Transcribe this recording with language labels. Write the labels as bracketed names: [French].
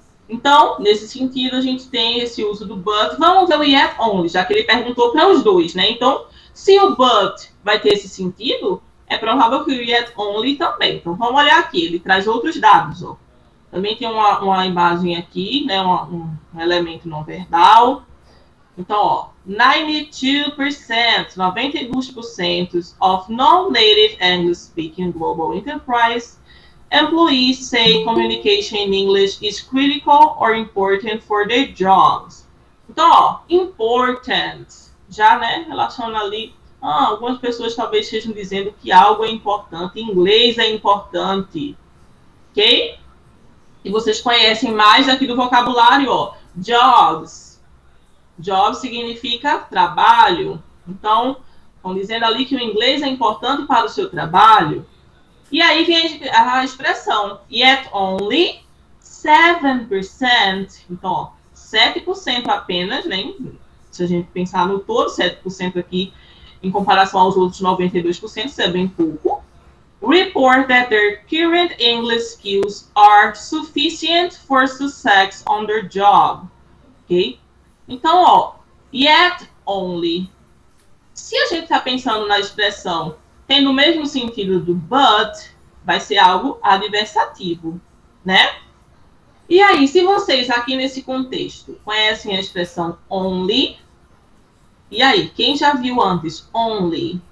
[Portuguese] Então, nesse sentido, a gente tem esse uso do but. Vamos ver o yet only, já que ele perguntou para os dois, né? Então, se o but vai ter esse sentido, é provável que o yet only também. Então, vamos olhar aqui, ele traz outros dados, ó. Também tem uma imagem aqui, né? Um elemento não verbal. [English] Então, ó, 92% of non-native English-speaking global enterprise employees say communication in English is critical or important for their jobs. [Portuguese] Então, ó, important, já, né, relaciona ali, algumas pessoas talvez estejam dizendo que algo é importante, inglês é importante, ok? E vocês conhecem mais aqui do vocabulário, ó, jobs. Job significa trabalho. Então, estão dizendo ali que o inglês é importante para o seu trabalho. E aí vem a expressão yet only 7%. Então, ó, 7% apenas, né? Se a gente pensar no todo, 7% aqui em comparação aos outros 92%, isso é bem pouco. [English] Report that their current English skills are sufficient for success on their job. [Portuguese] Ok? Então, ó, yet only. Se a gente está pensando na expressão tendo o mesmo sentido do but, vai ser algo adversativo, né? E aí, se vocês aqui nesse contexto conhecem a expressão only, e aí, quem já viu antes only?